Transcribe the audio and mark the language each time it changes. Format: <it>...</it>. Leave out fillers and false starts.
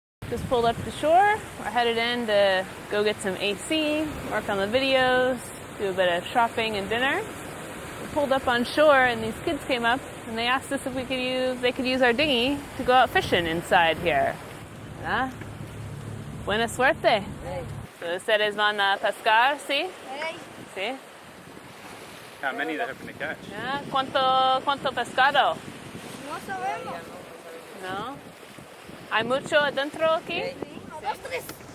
<en>Just pulled up to shore. We're headed in to go get some AC, work on the videos, do a bit of shopping and dinner. We pulled up on shore and these kids came up and they asked us if they could use our dinghy to go out fishing inside here.</en> <es>Buena suerte. Hey. So ustedes van a pescar, ¿sí? Hey. ¿Sí?</es> <en>How many they're hoping to catch?</en> <es>Yeah. ¿Cuánto pescado? No sabemos. No. ¿Hay mucho adentro aquí? Sí. Dos, tres.</es>